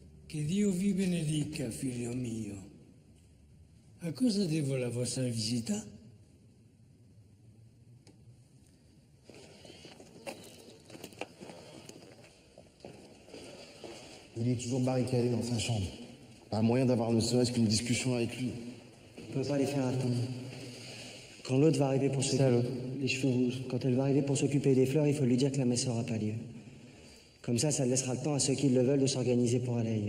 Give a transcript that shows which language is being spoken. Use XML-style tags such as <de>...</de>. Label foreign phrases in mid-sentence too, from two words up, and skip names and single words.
<it>Che Dio vi benedica, figlio mio. A cosa devo la vostra visita?</it> <fr>Il est toujours barricadé dans sa chambre. Pas moyen d'avoir ne serait-ce qu'une discussion avec lui. On peut pas les faire attendre. Quand l'autre va arriver pour s'occuper... Les cheveux rouges. Quand elle va arriver pour s'occuper des fleurs, il faut lui dire que la messe n'aura pas lieu. Comme ça laissera le temps à ceux qui le veulent de s'organiser pour aller ailleurs.</fr>